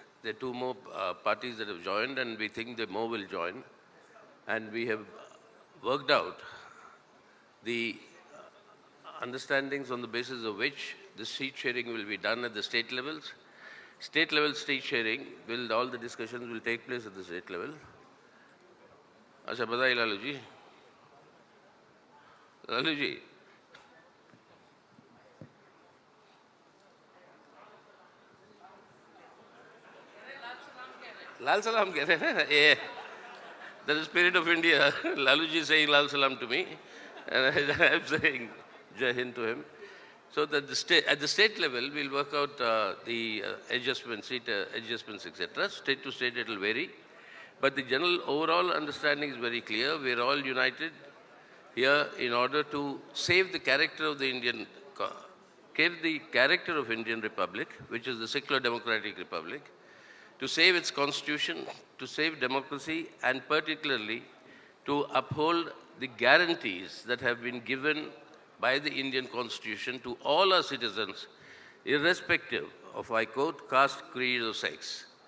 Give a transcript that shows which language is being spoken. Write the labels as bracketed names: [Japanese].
[English] There are two more parties that have joined, and we think that more will join. And we have worked out the understandings on the basis of which the seat sharing will be done at the state levels. State level seat sharing, all the discussions will take place at the state level. [Hindi] अच्छा बताइए लालू जी, लालू जी लाल सलाम कह रहे हैं ये, [English] that is spirit of India. Lalu ji is saying Lal Salam to me, and I am saying Jai Hind to him. So that at the state level, we'll work out the adjustments, seat adjustments, etc. State to state, it will vary. But the general overall understanding is very clear. We are all united here in order to save the character of the Indian Republic, which is the secular democratic republic, to save its constitution, to save democracy, and particularly to uphold the guarantees that have been given by the Indian Constitution to all our citizens, irrespective of, I quote, caste, creed, or sex.